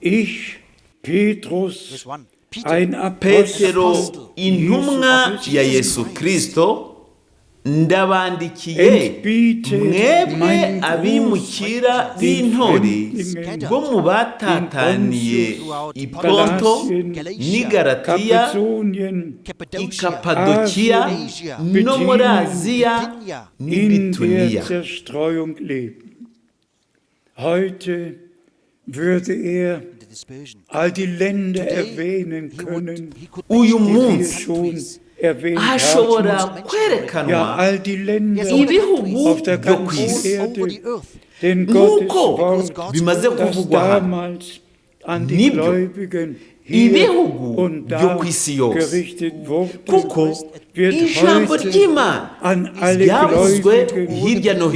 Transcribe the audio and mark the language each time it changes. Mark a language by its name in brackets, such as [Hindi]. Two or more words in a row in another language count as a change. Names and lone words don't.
[Kinyarwanda] Petero, intumwa ya Yesu Kristo, ndabandikiye mwebwe abimukira b'intore bo mu batataniye i Ponto n'i Galatiya, i Kapadokiya no muri Aziya n'i Bituniya. [German] Heute würde all die Länder erwähnen können, [Kinyarwanda] uyu munsi hashobora kwerekanwa ibihugu byo ku isi nk'uko bimaze kuvugwa hano. Nibyo, ibihugu byo ku isi yose, kuko ijambo ry'Imana ryavuzwe hirya no